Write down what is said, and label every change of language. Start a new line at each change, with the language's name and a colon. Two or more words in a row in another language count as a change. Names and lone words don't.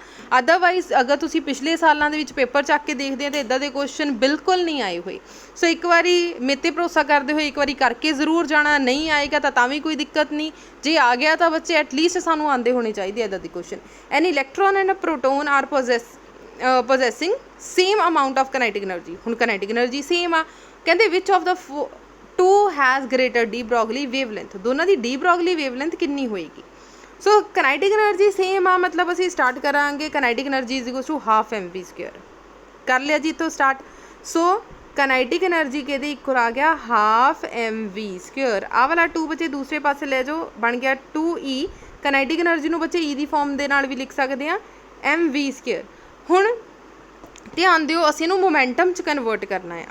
Punjabi: ਅਦਰਵਾਈਜ਼ ਅਗਰ ਤੁਸੀਂ ਪਿਛਲੇ ਸਾਲਾਂ ਦੇ ਵਿੱਚ ਪੇਪਰ ਚੱਕ ਕੇ ਦੇਖਦੇ ਆ ਤਾਂ ਇੱਦਾਂ ਦੇ ਕੁਐਸਚਨ ਬਿਲਕੁਲ ਨਹੀਂ ਆਏ ਹੋਏ। ਸੋ ਇੱਕ ਵਾਰੀ ਮੇਰੇ 'ਤੇ ਭਰੋਸਾ ਕਰਦੇ ਹੋਏ ਇੱਕ ਵਾਰੀ ਕਰਕੇ ਜ਼ਰੂਰ ਜਾਣਾ। ਨਹੀਂ ਆਏਗਾ ਤਾਂ ਵੀ ਕੋਈ ਦਿੱਕਤ ਨਹੀਂ, ਜੇ ਆ ਗਿਆ ਤਾਂ ਬੱਚੇ ਐਟਲੀਸਟ ਸਾਨੂੰ ਆਉਂਦੇ ਹੋਣੇ ਚਾਹੀਦੇ ਇੱਦਾਂ ਦੇ ਕੁਐਸਚਨ।
English: An electron and proton are possessing same amount of kinetic energy।
Punjabi: ਹੁਣ
English: kinetic energy
Punjabi: ਸੇਮ ਆ, ਕਹਿੰਦੇ
English: which of the two has greater de Broglie wavelength।
Punjabi: ਦੋਨਾਂ ਦੀ de Broglie wavelength ਕਿੰਨੀ ਹੋਏਗੀ। ਸੋ
English: kinetic energy
Punjabi: ਸੇਮ ਆ, ਮਤਲਬ ਅਸੀਂ ਸਟਾਰਟ ਕਰਾਂਗੇ
English: kinetic energy is equals to half mv
Punjabi: ਸਕੁਅਰ। ਕਰ ਲਿਆ ਜੀ ਤੋਂ ਸਟਾਰਟ। ਸੋ
English: kinetic energy
Punjabi: ਕਿਹਦੇ ਇਕੁਅਲ ਆ ਗਿਆ,
English: half mv square.
Punjabi: ਆਹ ਵਾਲਾ 2 ਬੱਚੇ ਦੂਸਰੇ ਪਾਸੇ ਲੈ ਜਾਓ, ਬਣ ਗਿਆ 2e।
English: kinetic energy
Punjabi: ਨੂੰ ਬੱਚੇ e ਦੀ ਫਾਰਮ ਦੇ ਨਾਲ ਵੀ ਲਿਖ ਸਕਦੇ ਹਾਂ, mv ਸਕੁਅਰ। ਹੁਣ ਧਿਆਨ ਦਿਓ, ਅਸੀਂ ਇਹਨੂੰ ਮੋਮੈਂਟਮ 'ਚ ਕਨਵਰਟ ਕਰਨਾ ਆ।